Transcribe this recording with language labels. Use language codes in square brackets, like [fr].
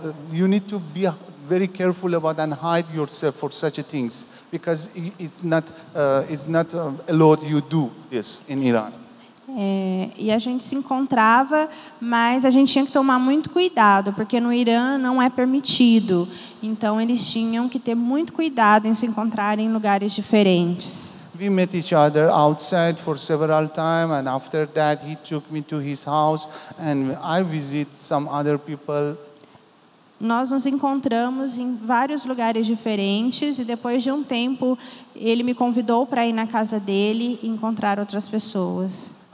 [en] You need to be very careful about and hide yourself for such things because it's not allowed you do this in Iran. [pt] E a gente se encontrava, mas a gente tinha que tomar muito cuidado, porque no Irã não é permitido. Então eles tinham que ter muito cuidado em se encontrar em lugares diferentes. [en] We met each other outside for several times, and after that he took me to his house, and I visit some other people. [pt] Nós nos encontramos em vários lugares diferentes e depois de um tempo ele me convidou para ir na casa dele e encontrar outras pessoas.